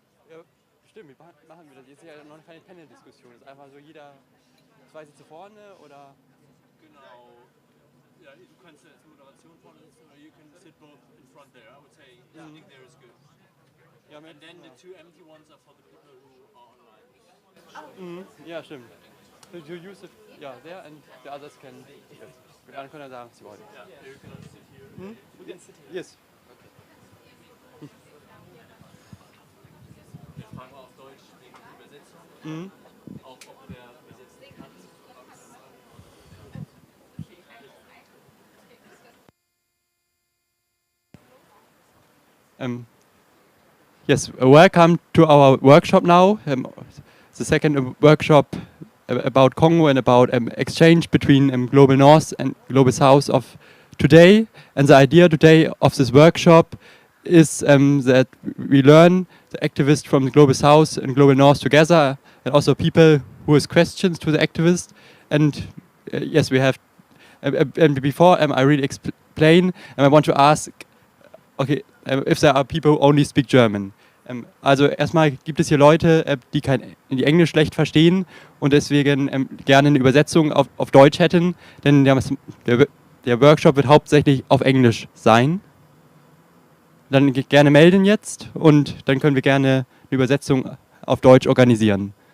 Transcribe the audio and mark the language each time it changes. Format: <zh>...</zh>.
<de>Ja, stimmt, wie machen wir das? Jetzt ist ja noch keine Panel-Diskussion. Es ist einfach so jeder zwei Sitze vorne oder. Genau. Ja, du kannst als Moderation vorne sitzen oder</de> <en>you can sit both in front there. I would say sitting there is good.</en> <de>Ja,</de> <en>And then the two empty ones are for the people who are online.</en> <de>ja, stimmt.</de> <en>So you use it, yeah, there and the others can. Yes.</en> <de>Die anderen können sagen, was sie wollen.</de> <en>Yeah, you can sit here. We can sit here. Yes.</en> <de>Wir fragen mal auf Deutsch wegen der Übersetzung. Auch ob der übersetzen kann.</de> <en>Yes, welcome to our workshop now. The second workshop about Congo and about exchange between Global North and Global South of today. And the idea today of this workshop is that we learn the activists from the Global South and Global North together, and also people who has questions to the activists. And yes, we have. And before I really explain, and I want to ask, okay, if there are people who only speak German.</en> <de>Also erstmal gibt es hier Leute, die die Englisch schlecht verstehen und deswegen gerne eine Übersetzung auf Deutsch hätten, denn der Workshop wird hauptsächlich auf Englisch sein. Dann gerne melden jetzt und dann können wir gerne eine Übersetzung auf Deutsch organisieren.</de>